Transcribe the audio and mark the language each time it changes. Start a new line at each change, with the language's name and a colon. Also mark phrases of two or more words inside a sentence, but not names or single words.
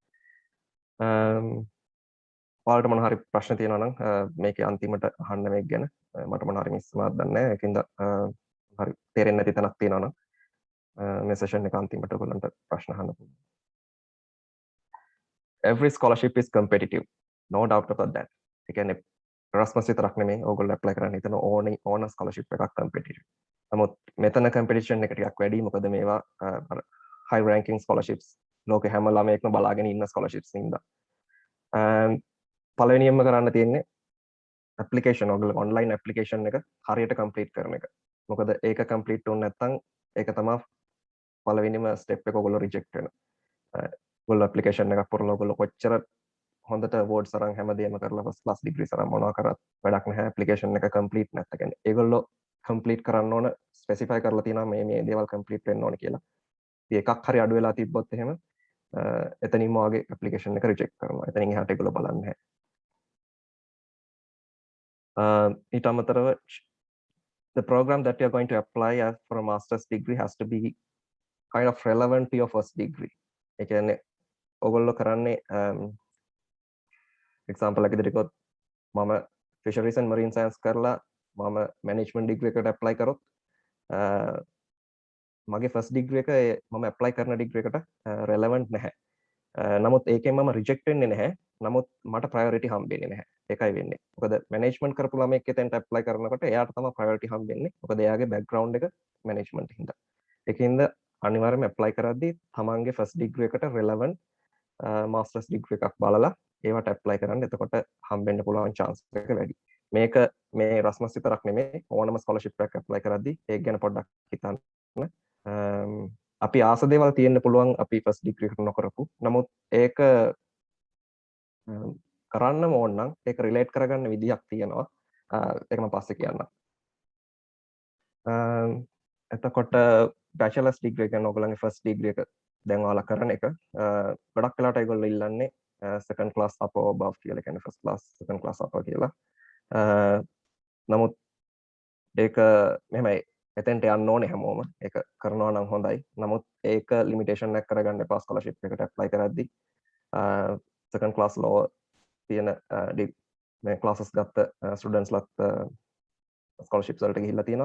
Sinhala: ඔයාලට මොන හරි ප්‍රශ්න තියෙනවා නම් මේකේ අන්තිමට අහන්න මේක ගැන. මට මොන හරි මිස් වුණාද දන්නේ නැහැ. ඒකින්ද හරි තේරෙන්නේ නැති තැනක් තියෙනවා නම් මේ සෙෂන් එක අන්තිමට ඔයගොල්ලන්ට ප්‍රශ්න අහන්න පුළුවන්.
English: every scholarship is competitive, no doubt about that.
Sinhala: ඒ කියන්නේ Erasmus විතරක් නෙමෙයි ඕගොල්ලෝ apply කරන්න හිතන ඕන scholarship එකක් competitive. නමුත් මෙතන competition එක ටිකක් වැඩි. මොකද මේවා
English: high ranking scholarships
Sinhala: ලෝකෙ හැම ළමයෙක්ම බලාගෙන ඉන්න scholarships හින්දා. පළවෙනියෙන්ම කරන්න තියෙන්නේ application ඔයගොල්ලෝ
English: online application
Sinhala: එක හරියට complete කරන එක. මොකද ඒක complete වුනේ නැත්නම් ඒක තමයි පළවෙනිම step එක ඔයගොල්ලෝ reject වෙනවා. ඔයගොල්ලෝ application එකක් පුරලා ඔයගොල්ලෝ කොච්චර හොඳට awards අරන් හැමදේම කරලා
English: first class degrees
Sinhala: අරන් මොනවා කරත් වැඩක් නැහැ application එක complete නැත්නම්. කියන්නේ ඒගොල්ලෝ complete කරන්න ඕන specify කරලා තියෙනවා මේ දේවල් complete වෙන්න ඕන කියලා. ඉතින් එකක් හරි අඩු වෙලා තිබ්බොත් එහෙම එතනින්ම වගේ application එක reject කරනවා. එතනින් එහාට ඒගොල්ලෝ බලන්නේ නැහැ. ඊට අමතරව
English: the program that you're going to apply as for a master's degree has to be kind of relevant to your first degree.
Sinhala: ඒ කියන්නේ ඔයගොල්ලෝ කරන්නේ example එකකට ගත්තොත් මම
English: fisheries and marine science
Sinhala: කරලා මම
English: management degree
Sinhala: එකට apply කරොත් මගේ
English: first degree
Sinhala: එක මම apply කරන degree එකට relevant නැහැ. නමුත් ඒකෙන් මම reject වෙන්නේ නැහැ. නමුත් මට priority හම්බෙන්නේ නැහැ. ඒකයි වෙන්නේ. මොකද management කරපු ළමෙක් එතෙන්ට apply කරනකොට එයාට තමයි priority හම්බෙන්නේ. මොකද එයාගේ background එක management හින්දා. ඒකින්ද අනිවාර්යයෙන්ම apply කරද්දී තමන්ගේ
English: first degree
Sinhala: එකට
English: relevant master's degree
Sinhala: එකක් බලලා ඒවට apply කරන්න. එතකොට හම්බෙන්න පුළුවන් chance එක වැඩි. මේක මේ Erasmus විතරක් නෙමෙයි ඕනම scholarship එකක් apply කරද්දී ඒක ගැන පොඩ්ඩක් හිතන්න. අපි ආස දේවල් තියෙන්න පුළුවන් අපි
English: first degree
Sinhala: එකට නොකරපු. නමුත් ඒක කරන්නම ඕන නම් ඒක relate කරගන්න විදිහක් තියෙනවා. ඒක මම පස්සේ කියන්නම්. එතකොට
English: bachelor's degree
Sinhala: එක ඔයගොල්ලන්ගේ
English: first degree
Sinhala: එක දැන් ඔයාලා කරන එක ගොඩක් වෙලාවට ඒගොල්ලෝ ඉල්ලන්නේ
English: second class up or above
Sinhala: කියලා. කියන්නේ
English: first class second class up
Sinhala: කියලා. නමුත් ඒක මෙහෙමයි එතෙන්ට යන්න ඕනේ හැමෝම. ඒක කරනවා නම් හොඳයි. නමුත් ඒක limitation එකක් කරගන්න එපා scholarship එකට apply කරද්දී.
English: second class law
Sinhala: තියෙන මේ classes ගත්ත students ලත් scholarships වලට ගිහිල්ලා තියෙනවා.